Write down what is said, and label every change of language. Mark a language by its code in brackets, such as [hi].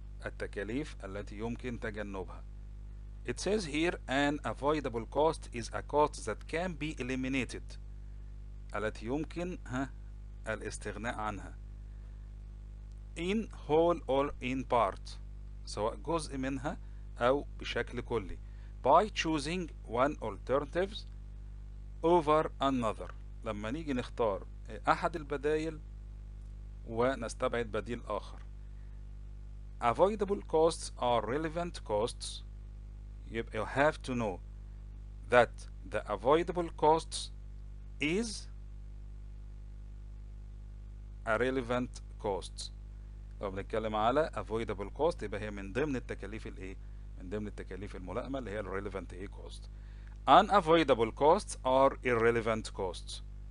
[ar] التكاليف التي يمكن تجنبها. [en] It says here an avoidable cost is a cost that can be eliminated، [ar] التي يمكن الاستغناء عنها [en] in whole or in part، [ar] سواء جزء منها أو بشكل كلي، [en] by choosing one alternatives over another، [ar] لما نيجي نختار أحد البدائل ونستبعد بديل آخر. [en] Avoidable costs are relevant costs. You have to know that the avoidable costs is a relevant cost. [ar] لو بنتكلم على avoidable cost يبقى هي من ضمن التكاليف من ضمن التكاليف الملائمة اللي هي relevant cost. [en] Unavoidable costs are irrelevant costs.